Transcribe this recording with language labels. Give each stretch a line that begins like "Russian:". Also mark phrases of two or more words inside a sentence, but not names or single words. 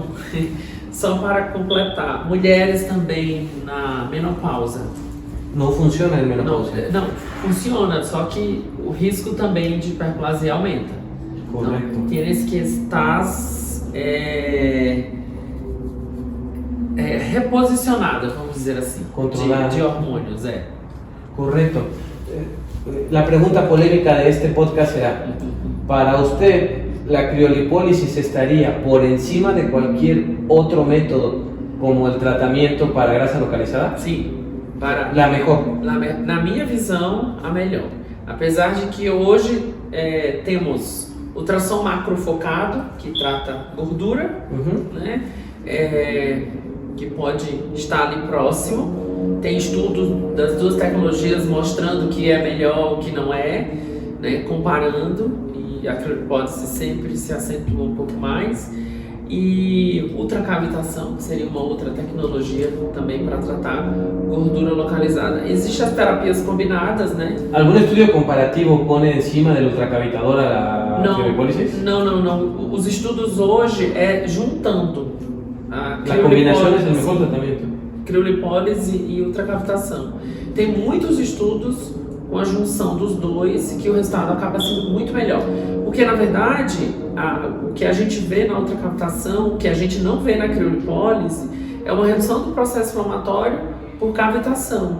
Portuguese: Só para completar, mulheres também na menopausa. não funciona em menopausia. Não, funciona, só que o risco também de hiperplasia aumenta.
Spanish: Correcto.
Portuguese: Então,
Spanish: tienes que estás reposicionada,
Portuguese: vamos dizer assim, de hormônios,
Spanish: Correcto. La pregunta polémica de este podcast será, para usted, ¿la criolipólisis estaría por encima de cualquier otro método como el tratamiento para grasa localizada?
Portuguese: Sim.
Spanish: La mejor.
Portuguese: Na minha visão, a melhor. Apesar de que hoje temos ultrassom macrofocado, que trata gordura, né? Que pode estar ali próximo. Tem estudos das duas tecnologias mostrando o que é melhor, o que não é, né? Comparando, e a criolipólise sempre se acentua um pouco mais. E ultracavitação, que seria uma outra tecnologia também para tratar gordura localizada. Existem as terapias combinadas, né?
Spanish: ¿Algún estudio comparativo pone encima del ultracavitador a la criolipólisis?
Portuguese: Não. Os estudos hoje juntando a combinação é o melhor tratamento. Criolipólise e ultracavitação. Tem muitos estudos com a junção dos dois que o resultado acaba sendo muito melhor. Porque, na verdade, o que a gente vê na ultracavitação, o que a gente não vê na criolipólise, é uma redução do processo inflamatório por cavitação.